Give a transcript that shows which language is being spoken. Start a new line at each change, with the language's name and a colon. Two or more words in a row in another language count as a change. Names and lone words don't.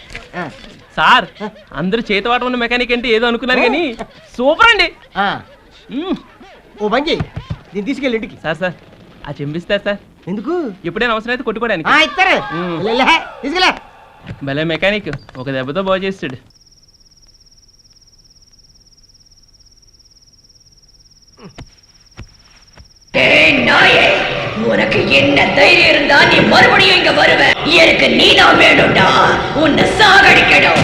Telugu: సార్ అందరూ చేతివాటం ఉన్న మెకానిక్ అంటే ఏదో అనుకున్నాను కానీ సూపర్ అండి. ఓ బంగి దీన్ని తీసుకెళ్ళి ఇంటికి. సార్ సార్ ఆ చెంపిస్తారు సార్. ఎందుకు? ఎప్పుడైనా అవసరం అయితే కొట్టుకోవడానికి. ఇస్తారు. తీసుకెళ్ళా. భలే మెకానిక్, ఒక దెబ్బతో బాగు చేస్తాడు.
Tamil: உனக்கு என்ன தைரியம் இருந்தா நீ மறுபடியும் இங்க வருவ? எனக்கு நீதான் வேணும்டா. உன்னை சாகடிக்கணும்.